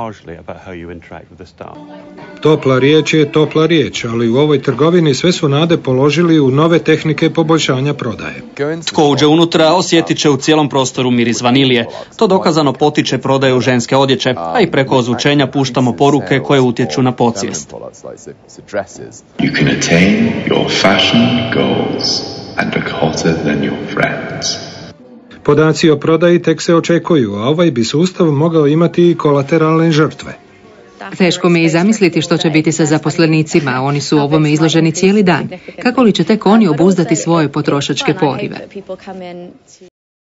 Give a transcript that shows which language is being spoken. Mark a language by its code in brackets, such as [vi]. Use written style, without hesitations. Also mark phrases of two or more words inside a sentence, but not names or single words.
[hr] Topla riječ je topla riječ, ali u ovoj trgovini sve su nade položili u nove tehnike poboljšanja prodaje. Tko uđe unutra osjetit će u cijelom prostoru miris vanilije. To dokazano potiče prodaju ženske odjeće, a i preko ozvučenja puštamo poruke koje utječu na podsvijest. [en] You can attain your fashion goals and look hotter than your friends. [hr] Podaci o prodaji tek se očekuju, a ovaj bi sustav mogao imati i kolateralne žrtve. Teško mi je i zamisliti što će biti sa zaposlenicima, oni su ovome izloženi cijeli dan. Kako li će tek oni obuzdati svoje potrošačke porive?